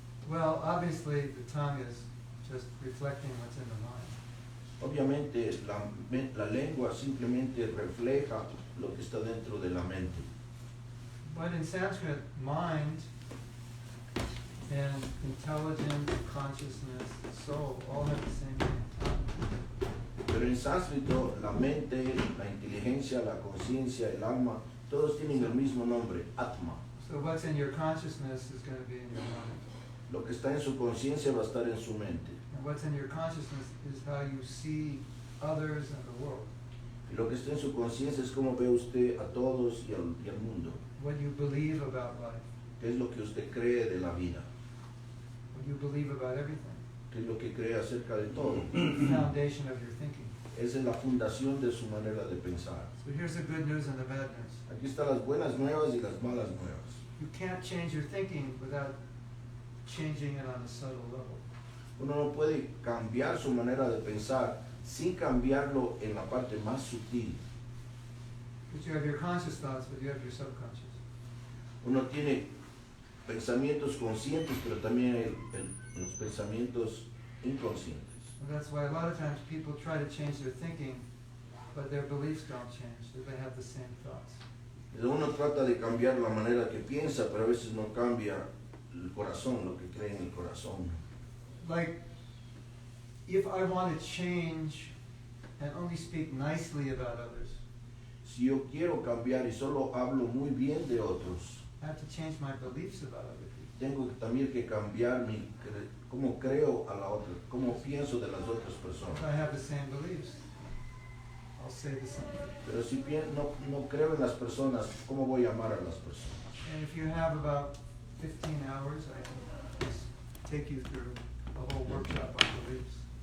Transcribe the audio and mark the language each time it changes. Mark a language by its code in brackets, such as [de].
[en] Well, obviously the tongue is just reflecting what's in the mind. [es] Obviamente la lengua simplemente refleja lo que está dentro de la mente. [en] But in Sanskrit, mind And intelligence, consciousness, soul, all have the same name. [es] Pero en sánscrito, la mente, la inteligencia, la conciencia, el alma, todos tienen el mismo nombre, Atma. [en] So what's in your consciousness is going to be in your mind. [es] Lo que está en su conciencia va a estar en su mente. [en] And what's in your consciousness is how you see others and the world. [es] Y lo que está en su conciencia es cómo ve usted a todos y al mundo. [en] What you believe about life. [es] ¿Qué es lo que usted cree de la vida? [en] What you believe about everything. [es] ¿Qué es lo que cree acerca de todo? [en] The foundation of your thinking. [es] Esa es la fundación de su manera de pensar. [en] So here's the good news and the bad news. [es] Aquí están las buenas nuevas y las malas nuevas. [en] You can't change your thinking without changing it on a subtle level. [es] Uno no puede cambiar su manera de pensar sin cambiarlo en la parte más sutil. [en] Because you have your conscious thoughts, but you have your subconscious. [es] Uno tiene pensamientos conscientes, pero también los pensamientos inconscientes. [en] And that's why a lot of times people try to change their thinking, but their beliefs don't change, that they have the same thoughts. [es] Uno trata de cambiar la manera que piensa, pero a veces no cambia el corazón, lo que cree en el corazón. [en] Like, if I want to change and only speak nicely about others, [es] Si yo quiero cambiar y solo hablo muy bien de otros, [en] I have to change my beliefs about other people. [es] tengo también que cambiar cómo creo a la otra, cómo pienso de las otras [en] If [es] personas. [en] I have the same beliefs, I'll say the same. [es] Pero si no creo en las personas, ¿cómo voy a amar a las personas? [en] And if you have about 15 hours, I can just take you through a whole workshop on beliefs.